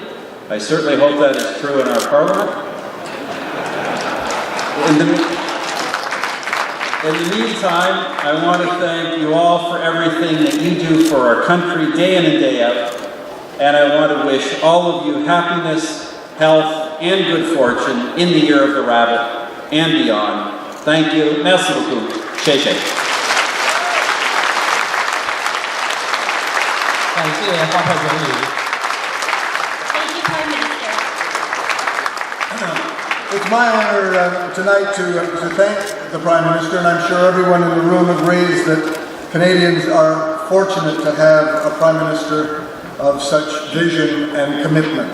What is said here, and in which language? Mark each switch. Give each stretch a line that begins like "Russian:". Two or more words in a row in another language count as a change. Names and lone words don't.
English: I certainly hope that is true in our Parliament. In the meantime, I want to thank you all for everything that you do for our country day in and day out. And I want to wish all of you happiness, health, and good fortune in the year of the rabbit and beyond. Thank you.
French: Merci beaucoup.
Chinese: 谢谢. 感谢花派总理。
English: Thank you, Prime Minister. It's my honor tonight to thank the Prime Minister, and I'm sure everyone in the room agrees that Canadians are fortunate to have a Prime Minister of such vision and commitment.